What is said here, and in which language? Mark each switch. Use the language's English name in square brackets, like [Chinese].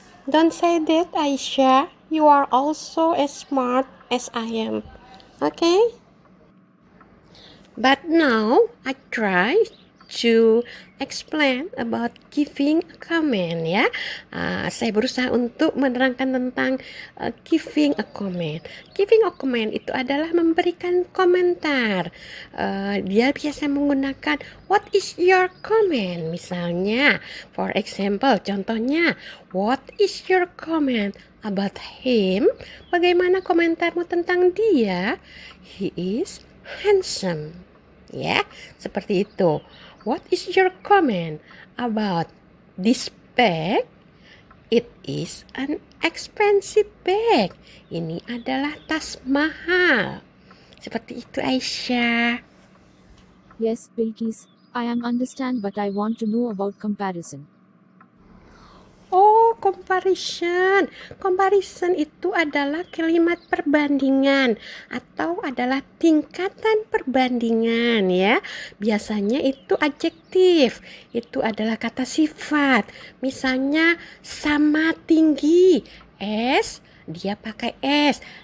[English] Don't say that, Aisyah. You are also as smart as I am. Okay? But now I try to explain about giving a comment ya. [Indonesian] Saya berusaha untuk menerangkan tentang giving a comment. Giving a comment itu adalah memberikan komentar. Dia biasa menggunakan [English] what is your comment [Indonesian] misalnya. [English] For example, [Indonesian] contohnya [English] what is your comment about him? [Indonesian] Bagaimana komentarmu tentang dia? [English] He is handsome. [Indonesian] Ya, seperti itu. [English] What is your comment about this bag? It is an expensive bag. [Indonesian] Ini adalah tas mahal. Seperti itu, Aisyah. [English] Yes, Bilkis, I am understand but I want to know about comparison. Oh, comparison. [Indonesian] Comparison itu adalah kalimat perbandingan atau adalah tingkatan perbandingan ya. Biasanya itu adjektif. Itu adalah kata sifat. Misalnya sama tinggi. S, dia pakai S.